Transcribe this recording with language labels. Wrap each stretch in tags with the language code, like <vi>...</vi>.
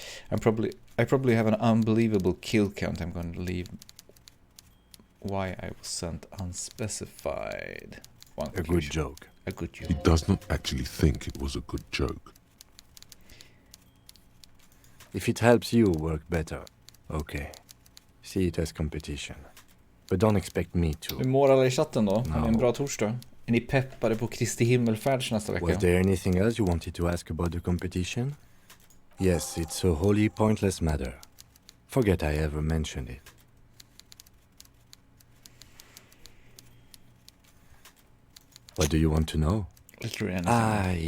<en>I probably have an unbelievable kill count. I'm going to leave why I was sent unspecified. A good joke. A good joke. He does not actually think it was a good joke. If it helps you work better, okay. See it as competition. But don't expect me to.</en> <sv>Hur mår alla i chatten då? Har ni en</sv> <en>No.</en> <sv>bra torsdag? Är ni peppade på Kristi himmelfärds nästa vecka?</sv> <en>Was there anything else you wanted to ask about the competition? Yes, it's a wholly pointless matter. Forget I ever mentioned it. What do you want to know? Literally anything.</en>